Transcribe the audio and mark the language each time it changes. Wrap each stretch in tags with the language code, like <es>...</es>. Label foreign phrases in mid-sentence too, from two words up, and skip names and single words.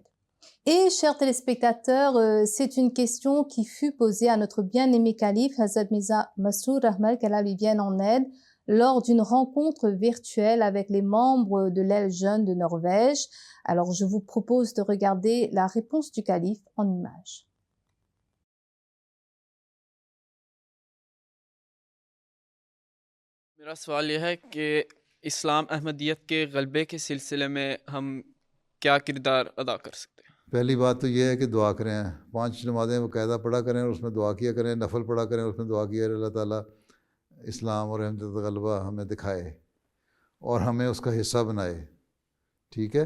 <fr>Et, chers téléspectateurs, c'est une question qui fut posée à notre bien-aimé calife, Hazrat Mirza Masroor Ahmad, qu'Allah lui vienne en aide, lors d'une rencontre virtuelle avec les membres de l'aile jeune de Norvège. Alors, je vous propose de regarder la réponse du calife en images.</fr> <ur>میرا سوال یہ ہے کہ اسلام احمدیت کے غلبے کے سلسلے میں ہم کیا کردار ادا کر سکتے ہیں? پہلی بات تو یہ ہے کہ دعا کریں، 5 نمازیں باقاعدہ پڑھا کریں اور اس میں دعا کیا کریں، نفل پڑھا کریں اور اس میں دعا کیا اللہ تعالیٰ اسلام اور احمدیت کا غلبہ ہمیں دکھائے اور ہمیں اس کا حصہ بنائے، ٹھیک ہے.</ur>